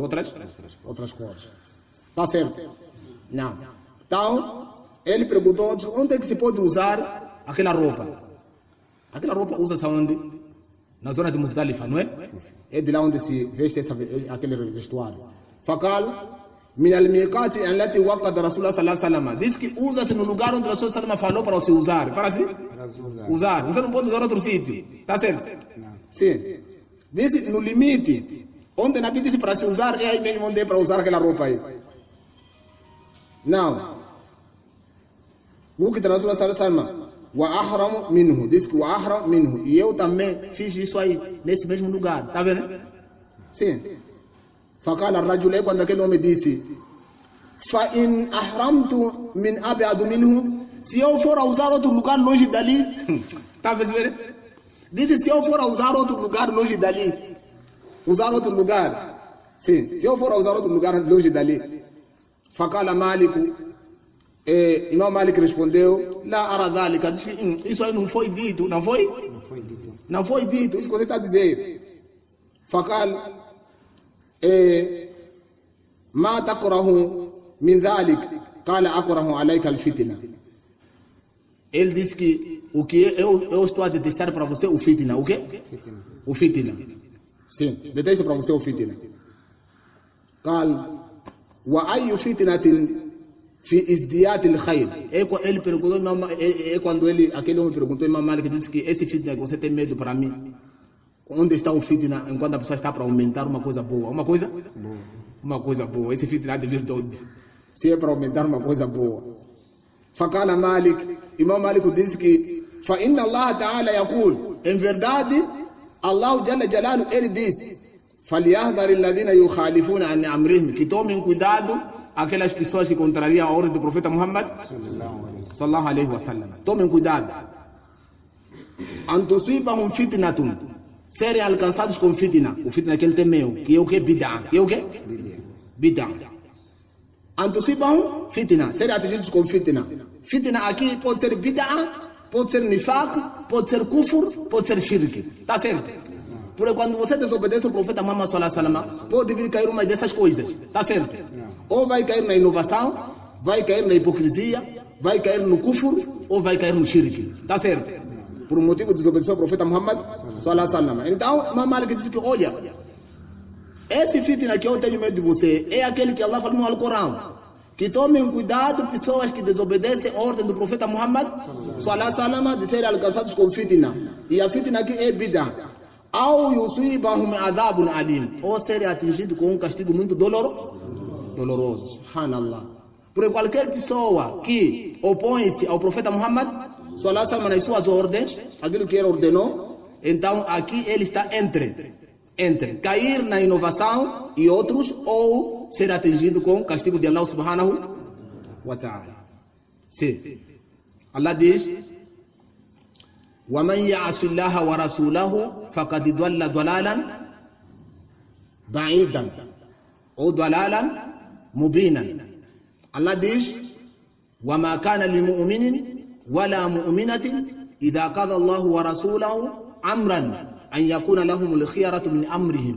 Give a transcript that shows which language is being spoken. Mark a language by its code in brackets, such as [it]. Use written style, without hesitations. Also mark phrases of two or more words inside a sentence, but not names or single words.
[pt] Outras cores. Tá certo? Não. Então, ele perguntou onde é que se pode usar aquela roupa. Aquela roupa usa-se onde? Na zona de Muzdalifa, não é? É de lá onde se veste aquele vestuário. [ar] فقال من الميقات التي وقت رسول الله صلى الله عليه وسلم. [pt] Diz que usa-se no lugar onde [ar] رسول الله صلى الله عليه وسلم [pt] falou para se usar. Para se usar. Você não pode usar outro sítio. Tá certo? Sim. Diz no limite. Onde Nabi disse para se usar, é aí mesmo onde é para usar aquela roupa aí. Não. O que [ar] رسول الله صلى الله عليه وسلم وأحرم منه, [pt] diz que [ar] وأحرم منه, [pt] e eu também fiz isso aí nesse mesmo lugar, tá vendo? Sim. [ar] فقال الرجل, [pt] quando aquele homem disse [ar] فإن أحرمت من أبعد منه, [pt] se eu for a usar outro lugar longe dali, tá vendo? Disse se eu for a usar outro lugar longe dali, usar outro lugar, sim, se eu for a usar outro lugar longe dali, [ar] فقال مالك الإمام مالك respondeu, لا أرى ذلك, [pt] diz que isso aí não foi dito, não foi? Não foi dito, isso que você está dizendo. [ar] فقال ما تكره من ذلك قال أكره عليك الفتنة. [pt] Ele disse que o que eu estou a detestar para você o fitna, o quê? O fitna. Sim, detesto para você o fitna. [ar] قال وأي فتنة في ازدياد الخير. [pt] Ele perguntou, quando aquele homem perguntou ao Imam Malik, disse que esse fitna que você tem medo para mim, onde está o fitna enquanto a pessoa está para aumentar uma coisa boa? Uma coisa boa. Esse fitna deve vir de onde? Se é para aumentar uma coisa boa. [ar] فقال مالك الإمام مالك [pt] disse que [ar] فإن الله تعالى يقول, [pt] em verdade [ar] الله جل جلاله, [pt] ele disse, [ar] فليحذر الذين يخالفون عن أمرهم, [pt] que tomem cuidado aquelas pessoas que contrariam a ordem do profeta Muhammad [ar] صلى الله عليه وسلم. [pt] Tomem cuidado. [ar] أن تصيبهم فتنة, [pt] serem alcançados com fitna. O fitna que ele temeu, que é o que? Bid'ah. Que é o que? [ar] بدعة أن تصيبهم فتنة, [pt] serem atingidos com fitna. Fitna aqui pode ser bid'ah, pode ser nifaq, pode ser kufur, pode ser shirk. Tá certo? Porque quando você desobedece ao profeta Muhammad [ar] صلى الله عليه وسلم, [pt] pode vir cair uma dessas coisas. Tá certo? Ou vai cair na inovação, vai cair na hipocrisia, vai cair no kufur, ou vai cair no shirk. Tá certo? Por um motivo de desobedecer ao profeta Muhammad [ar] صلى الله عليه وسلم. [pt] Então, Imam Malik diz que, olha, esse fitna que eu tenho medo de você é aquele que Allah fala no Alcorão. Que tomem cuidado pessoas que desobedecem a ordem do profeta Muhammad [ar] صلى الله عليه وسلم [pt] de serem alcançados com fitna. E a fitna aqui é bid'ah. Ou [ar] يصيبهم عذاب أليم, [pt] ou serem atingidos com um castigo muito doloroso. Subhanallah. Porque qualquer pessoa que opõe-se ao profeta Muhammad [ar] صلى الله عليه وسلم [pt] nas suas ordens, aquilo que ele ordenou, então aqui ele está entre cair na inovação e outros, ou ser atingido com o castigo de [ar] الله سبحانه وتعالى. [pt] Sim. Allah diz: [ar] وَمَنْ يَعْصِ اللَّهَ وَرَسُولَهُ فَقَدْ ضَلَّ ضَلَالًا بَعِيدًا أو ضَلَالًا مُبِينًا. [pt] Allah diz: [ar] وَمَا كَانَ لِمُؤْمِنٍ وَلَا مُؤْمِنَةٍ إِذَا قَضَى اللَّهُ وَرَسُولَهُ أَمْرًا أَنْ يَكُونَ لَهُمُ الْخِيَرَةُ مِنْ أَمْرِهِمْ.